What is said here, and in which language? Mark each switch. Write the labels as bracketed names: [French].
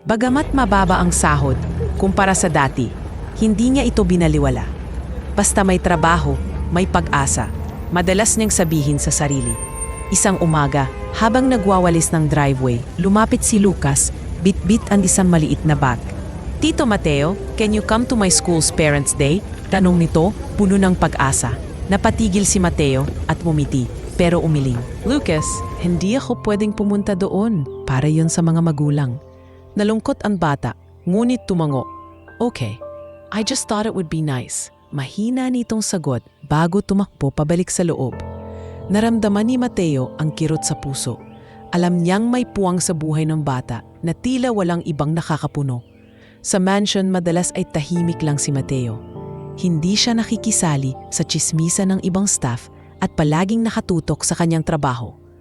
[Filipino] Bagamat mababa ang sahod kumpara sa dati, hindi niya ito binaliwala. Basta may trabaho, may pag-asa. Madalas niyang sabihin sa sarili. Isang umaga, habang nagwawalis ng driveway, lumapit si Lucas, bit-bit ang isang maliit na bag. [English] Tito Mateo, can you come to my school's Parents' Day? [Filipino] Tanong nito, puno ng pag-asa. Napatigil si Mateo at umiti, pero umiling. Lucas, hindi ako pwedeng pumunta doon. Para yon sa mga magulang. Nalungkot ang bata, ngunit tumango. [English] Okay, I just thought it would be nice. [Filipino] Mahina nitong sagot bago tumakbo pabalik sa loob. Naramdaman ni Mateo ang kirot sa puso. Alam niyang may puwang sa buhay ng bata na tila walang ibang nakakapuno. Sa mansion madalas ay tahimik lang si Mateo. Hindi siya nakikisali sa tsismisan ng ibang staff at palaging nakatutok sa kanyang trabaho.